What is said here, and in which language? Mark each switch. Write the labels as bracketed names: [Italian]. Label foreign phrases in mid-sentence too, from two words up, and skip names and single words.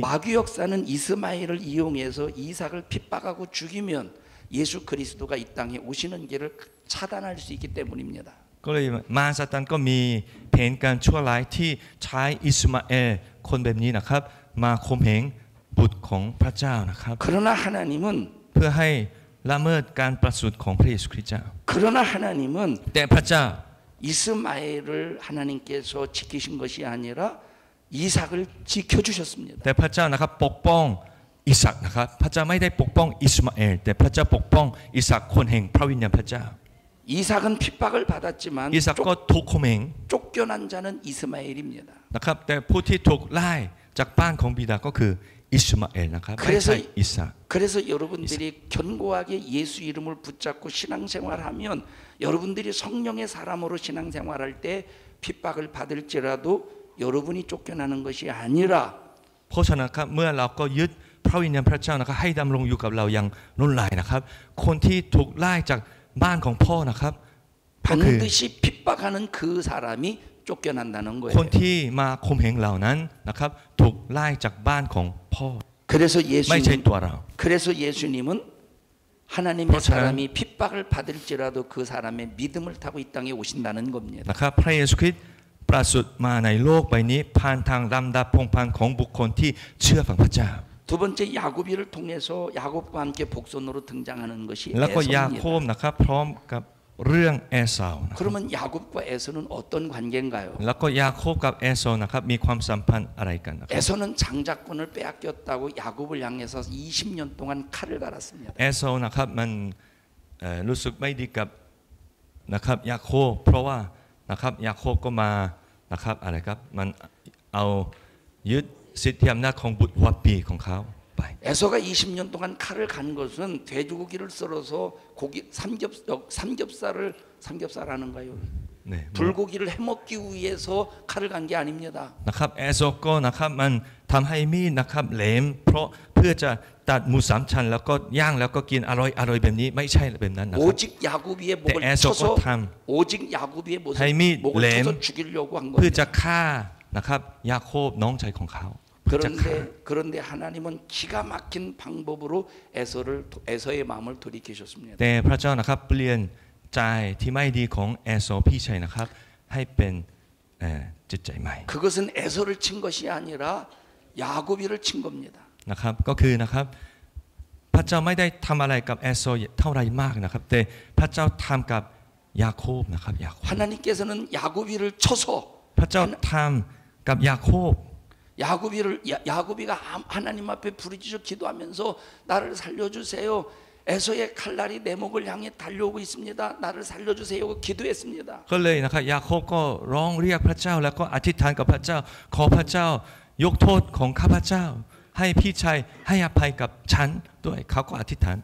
[Korean] 마귀 역사는 이스마엘을 이용해서 이삭을 핍박하고 죽이면 예수 그리스도가 이 땅에 오시는 길을 차단할 수 있기 때문입니다. [Thai] ก็เลยมารซาตานก็มีแผนการชั่วร้ายที่ใช้อิสมาเอลคนแบบนี้นะครับมาข่มเหงบุตรของพระเจ้านะครับ [Korean] 그러나 하나님은 [Thai] เพื่อให้ละเมิดการประสูติของพระเยซูคริสต์เจ้า [Korean] 그러나 하나님은 [Thai] แต่พระเจ้า [Korean] 이스마엘을 하나님께서 지키신 것이 아니라 이삭을 지켜주셨습니다. [Thai] แต่พระเจ้านะครับปกป้องอิสักนะครับพระเจ้าไม่ได้ปกป้องอิสมาเอลแต่พระเจ้าปกป้องอิสักคนแห่งพระวิญญาณพระเจ้า [Korean] 이삭은 핍박을 받았지만 [Thai] อิสักก็ถูกข่มเหง [Korean] 쫓겨난 자는 이스마엘입니다. [Thai] นะครับแต่ผู้ที่ถูกไล่จากบ้านของบิดาก็คืออิสมาเอลนะครับไม่ใช่อิสัก [Korean] 그래서 여러분들이 견고하게 예수 이름을 붙잡고 신앙생활하면 여러분들이 성령의 사람으로 신앙생활할 때 핍박을 받을지라도 여러분이 쫓겨나는 것이 아니라 [Thai] เพราะฉะนั้นครับเมื่อเราก็ยึดพระวิญญาณพระเจ้านะครับให้ดำรงอยู่กับเราอย่างล้นหลายนะครับคนที่ถูกไล่จากบ้านของพ่อนะครับก็คือ [Korean] 반드시 핍박하는 그 사람이 쫓겨난다는 [Thai] คน [Korean] 거예요. [Thai] ที่มาข่มเหงเหล่านั้นนะครับถูกไล่จากบ้านของพ่อ [Korean] 그래서 [Thai] ไม่ใช่ [Korean] 예수님 [Thai] ตัวเรา [Korean] 그래서 예수님은 하나님의 그렇잖아요. 사람이 핍박을 받을지라도 그 사람의 믿음을 타고 이 땅에 오신다는 겁니다. [Thai] นะครับพระเยซูคริสต์ประสูติมาในโลกใบนี้ผ่านทางลำดับพงศ์พันธ์ของบุคคลที่เชื่อฟังพระเจ้า [Korean] 두 번째 야고비를 통해서 야곱과 함께 복선으로 등장하는 것이 [Thai] แล้วก็ยาโคบ [Korean] 에서입니다. [Thai] นะครับพร้อมกับเรื่องเอสาวนะครับ [Korean] 그러면 야곱과 에서는 어떤 관계인가요? [Thai] แล้วก็ยาโคบกับเอสาวนะครับมีความสัมพันธ์อะไรกันนะครับ [Korean] 에서는 장자권을 빼앗겼다고 야곱을 향해서 20년 동안 칼을 갈았습니다. [Thai] เอสาวนะครับมันรู้สึกไม่ดีกับนะครับยาโคบเพราะว่านะครับยาโคบก็มานะครับอะไรครับมันเอายึดสิทธิอำนาจของบุตรหัวปีของเขาไป [Korean] 에서가 20년 동안 칼을 간 것은 돼지고기를 썰어서 삼겹살하는가요? 네, 불고기를 해먹기 위해서 칼을 간 게 아닙니다. นะครับเอสาวก็นะครับมันทำให้มีดนะครับแหลมเพราะเพื่อจะตัดหมูสามชั้นแล้วก็ย่างแล้วก็กินอร่อยแบบนี้ไม่ใช่แบบนั้นนะครับ 오직 야고비의 목을 네, 에서가 쳐서 탐. 오직 야고비의 타이미 목을 램. 쳐서 죽이려고 한 [Thai] เพื่อ [Korean] 겁니다. [Thai] จะฆ่านะครับยาโคบน้องชายของเขาเพื่อจะฆ่า [Korean] 그런데 하나님은 기가 막힌 방법으로 에서의 마음을 돌이키셨습니다. [Thai] แต่พระเจ้านะครับเปลี่ยนใจที่ไม่ดีของเอสาวพี่ชายนะครับให้เป็นจิตใจใหม่ [Korean] 그것은 에서를 친 것이 아니라 야고비를 친 겁니다. [Thai] นะครับก็คือนะครับพระเจ้าไม่ได้ทำอะไรกับเอสาวเท่าไรมากนะครับแต่พระเจ้าทำกับยาโคบนะครับยาโคบ [Korean] 하나님께서는 야고비를 쳐서 [Thai] พระเจ้าทำกับยาโคบ [Korean] 야고비가 하나님 앞에 부르짖어 기도하면서 나를 살려주세요. 에서의 칼날이 내 목을 향해 달려오고 있습니다. 나를 살려주세요. 기도했습니다. [Thai] ก็เลยนะครับยาโคบก็ร้องเรียกพระเจ้าแล้วก็อธิษฐานกับพระเจ้าขอพระเจ้ายกโทษของข้าพเจ้าให้พี่ชายให้อภัยกับฉันด้วยเขาก็อธิษฐาน